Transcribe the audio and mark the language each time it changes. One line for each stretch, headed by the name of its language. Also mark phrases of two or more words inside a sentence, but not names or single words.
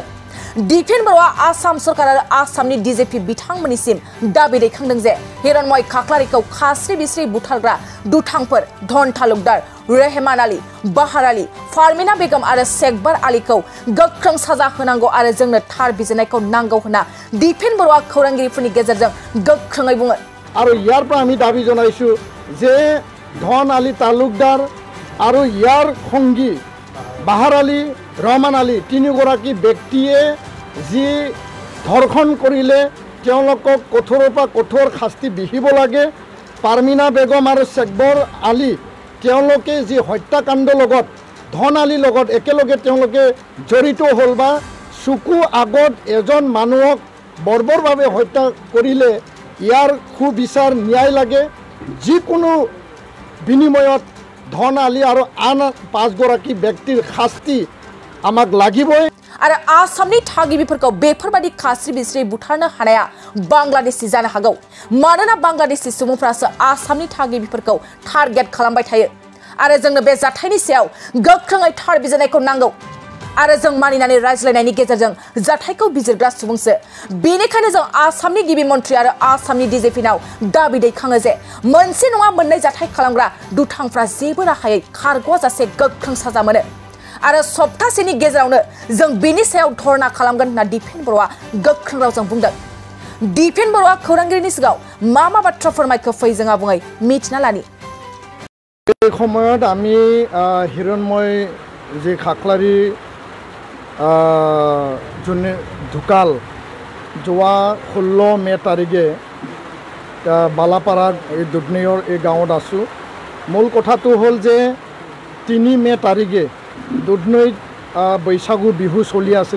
Bodo: दिपेन बर'आ आसाम सरकार आरो आसामनि डिजिपि बिथांमोननिसिम दाबि दैखांदों जे हिरण्मय खाख्लारिखौ खास्रि बिस्रि बुथारग्रा दुथांफोर धन तालुकदार रेहमान आली बाहार आली फारमिना बेगम आरो शेखबार आलीखौ गोख्रों साजा होनांगौ आरो जोंनो थार बिजिरनायखौ नांगौ होनना दिपेन बर'आ खौरांगिरिफोरनि गेजेरजों गोख्रोङै बुङो।
Assamese: आरो यार পৰা আমি দাবী জনাইছো যে ধন আলী তালুকদাৰ আৰু ইয়াৰ সঙ্গী বাহাৰ আলী ৰহমান আলী তিনিগৰাকী ব্যক্তিয়ে যি ধৰ্ষণ কৰিলে তেওঁলোকক কঠোৰৰ পৰা কঠোৰ শাস্তি বিহিব লাগে। পাৰমিনা বেগম আৰু শেখবৰ আলী তেওঁলোকে যি হত্যাকাণ্ডৰ লগত ধন আলীৰ লগত একেলগে তেওঁলোকে জড়িত হ'ল বা চকু আগত এজন মানুহক বৰ্বৰভাৱে হত্যা কৰিলে ইয়াৰ সুবিচাৰ ন্যায় লাগে। যিকোনো বিনিময়ত ধন আলী আৰু আন 5 গৰাকী ব্যক্তিৰ শাস্তি আমাক লাগিবই।
Bodo: आरो आसामनि थागिबिफोरखौ बेफोरबादि खास्रि बिस्रि बुथारनो हानाया बांलादेशि जानो हागौ। मानोना बांलादेशि सुबुंफ्रासो आसामनि थागिबिफोरखौ टारगेट खालामबाय थायो। आरो जोंनो बे जाथायनि सायाव गोख्रोङै थार बिजिरनायखौ नांगौ। आरो जों मानिनानै रायज्लायनायनि गेजेरजों जाथायखौ बिजिरग्रा सुबुंसो। बेनिखायनो जों आसामनि गिबि मन्थ्रि आरो आसामनि डिजिपिनाव दाबि दैखाङो जे मोनसे नङा मोननै जाथाय खालामग्रा दुथांफ्रा जेबो राहायै खारग'जासे गोख्रों साजा मोनो। आरो सप्तासेनि गेजेरावनो जों बेनि सायाव धरना खालामगोन होनना दिपेन बर'आ गोख्रों रावजों बुंदों। दिपेन बर'आ खौरांगिरिनि सिगाङाव मा बाथ्रा फोरमायखो फै जों आबुङै मिथिना लानि।
Assamese: এই সময়ত আমি হিৰণ্ময় যে খাখ্লাৰি যোনে ঢুকাল যোৱা 16 মে তাৰিখে বালাপাৰা এই দুধনৈৰ এই গাঁৱত আছোঁ। মূল কথাটো হ'ল যে 3 মে তাৰিখে দুধনৈত বৈশাগু বিহু চলি আছিল